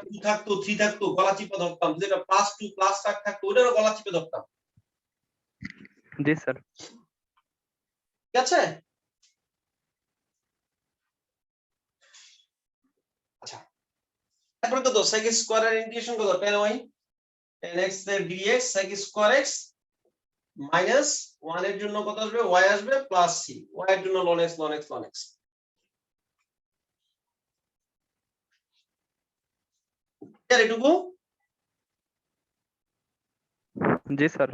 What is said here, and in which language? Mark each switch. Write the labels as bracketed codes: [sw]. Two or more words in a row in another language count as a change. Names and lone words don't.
[bn] 2 থাকতো 3 থাকতো গলা চিপে ধরতাম, যদি একটা +2 +5 থাকতো ওটারও গলা চিপে ধরতাম, জি স্যার। ঠিক আছে। আচ্ছা, তারপরে কত, [en] sec square [bn] এর ইন্টিগ্রেশন কত, [en] tan y, tan x [bn] এর [en] dx sec square x minus 1 [bn] এর জন্য কত আসবে, y আসবে [en] plus c, [bn] y এর জন্য [en] ln x ln x ln x। [bn] আর এটুকু। জি স্যার।